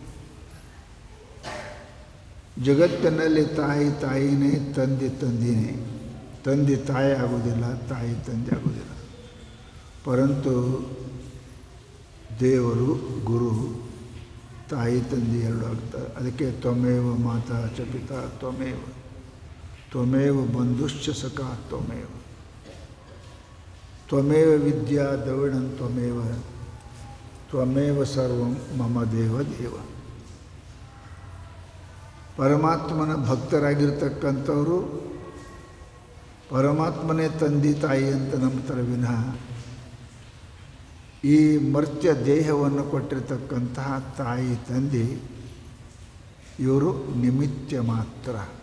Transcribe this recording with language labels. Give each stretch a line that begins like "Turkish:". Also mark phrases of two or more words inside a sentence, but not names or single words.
Kannada: ಜಗತ್ತಿನಲ್ಲಿ ತಾಯಿನೇ, ತಂದಿನೇ. ತಂದೆ ತಾಯಿ ಆಗೋದಿಲ್ಲ, ತಾಯಿ ತಂದೆ ಆಗೋದಿಲ್ಲ. ಪರಂತು ದೇವರು, ಗುರು, ತಾಯಿ ತಂದೆ ಎರಡು ಆಗ್ತಾರೆ.
Sanskrit: ಅದಕ್ಕೆ ತ್ವಮೇವ ಮಾತಾ ಚ ಪಿತಾ ತ್ವಮೇವ ಬಂಧುಶ್ಚ ಸಖಾ ತ್ವಮೇವ ವಿದ್ಯಾ ದ್ರವಿಣಂ ತ್ವಮೇವ ಸರ್ವಂ ಮಮ ದೇವ.
Kannada: ಪರಮಾತ್ಮನ ಭಕ್ತರಾಗಿರ್ತಕ್ಕಂಥವರು ಪರಮಾತ್ಮನೇ ತಂದೆ ತಾಯಿ ಅಂತ ನಂಬ್ತಾರೆ ವಿನಃ ಈ ಮರ್ತ್ಯ ದೇಹವನ್ನು ಕೊಟ್ಟಿರ್ತಕ್ಕಂತಹ ತಾಯಿ ತಂದೆ ಇವರು ನಿಮಿತ್ತ ಮಾತ್ರ.